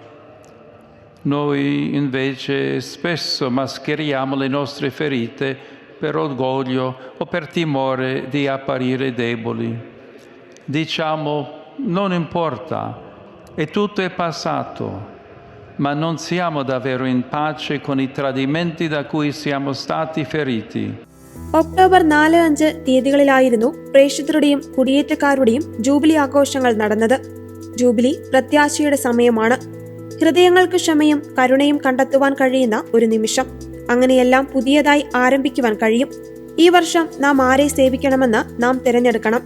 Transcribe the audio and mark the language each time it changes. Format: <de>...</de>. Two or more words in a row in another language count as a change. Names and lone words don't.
<it>Noi invece spesso mascheriamo le nostre ferite per orgoglio o per timore di apparire deboli. Diciamo, non importa, e tutto è passato, ma non siamo davvero in pace con i tradimenti da cui siamo stati feriti.</it> <ml>ഒക്ടോബർ 4-5 തീയതികളിലായിരുന്നു പ്രേക്ഷിതരുടെയും കുടിയേറ്റക്കാരുടെയും ജൂബിലി ആഘോഷങ്ങൾ നടന്നത്. ജൂബിലി പ്രത്യാശയുടെ സമയമാണ്. ഹൃദയങ്ങൾക്ക് ക്ഷമയും കരുണയും കണ്ടെത്തുവാൻ കഴിയുന്ന ഒരു നിമിഷം. അങ്ങനെയെല്ലാം പുതിയതായി ആരംഭിക്കുവാൻ കഴിയും. ഈ വർഷം നാം ആരെ സേവിക്കണമെന്ന് നാം തിരഞ്ഞെടുക്കണം.</ml>